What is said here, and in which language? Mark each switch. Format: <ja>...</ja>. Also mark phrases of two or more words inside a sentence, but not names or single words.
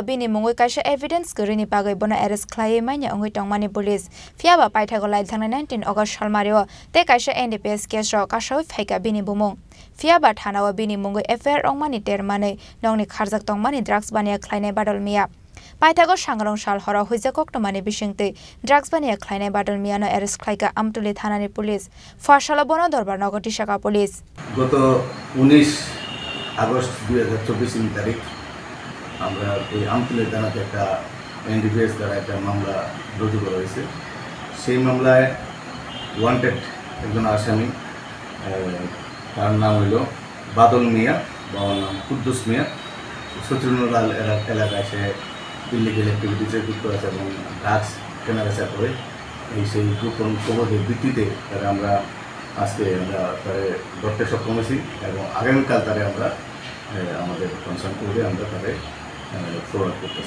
<trp>bini mungoi kaisa evidence grini bagai bono arrest khlai maina ongoi tongmani police Fiaba paithago lai thangna 19 August salmario te kaisa</trp> <en>NDPS case</en> <trp>ro kasoi phaika bini bumung Fiaba thanawa bini mungoi FIR ongmani termani nongni kharjak tongmani drugs baniya khlainai Badal Mia Paithago sangrong sal hora hujakok tomani bisingte drugs baniya khlainai Badal Mia no arrest khlaika Amtoli thanani police phasalo bono dorbar no Kotisaka police</trp> <bn>গত 19 আগস্ট 2024 তারিখ আমরা এই আমতলী থানাতে একটা এনডিপিএস দ্বারা একটা মামলা রুজু করা হয়েছে সেই মামলায় ওয়ান্টেড একজন আসামি তার নাম হলো বাদল মিয়া বাবার নাম কুদ্দুস মিয়া সচিনুলাল এলাকায় সে</bn> <en>illegal activities</en> <bn>যুক্ত আছে এবং ড্রাগস কেনাবেচা করে এই সেই গোপন খবরের ভিত্তিতে তারা আমরা আজকে আমরা তারে ধরতে সক্ষম হয়েছি এবং আগামীকাল তারে আমরা আমাদের কনসার্ন করে আমরা তারে ফরওয়ার্ড করতেছি</bn>